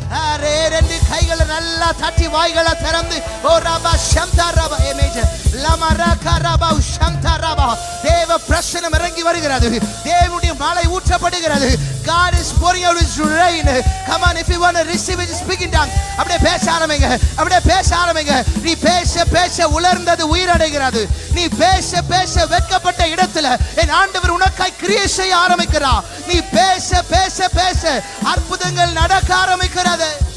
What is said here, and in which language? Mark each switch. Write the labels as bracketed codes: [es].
[ta] Array ரெண்டு கைகளை நல்லா தட்டி வாய்களை திறந்து ஓ ரபா ஷம்தா ரபா இமேஜ் லமரா கரபா ஷம்தா ரபா. தேவ பிரசன்னம் இறங்கி வருகிறது. தேவனுடைய மழை ஊற்றப்படுகிறது. [en] God is pouring out his rain. Come on, if you want to receive it, just begin down. [ta] அப்படியே பேச ஆரம்பிங்க, அப்படியே பேச ஆரம்பிங்க. நீ பேச பேச உலர்ந்தது உயிரடைகிறது. நீ பேச பேச வெட்கப்பட்ட இடத்துல என் ஆண்டவர் உனக்காய் கிரியை செய்ய ஆரம்பிக்கிறார். நீ பேச பேச பேச அற்புதங்கள் நடக்க ஆரம்பிக்கிறது.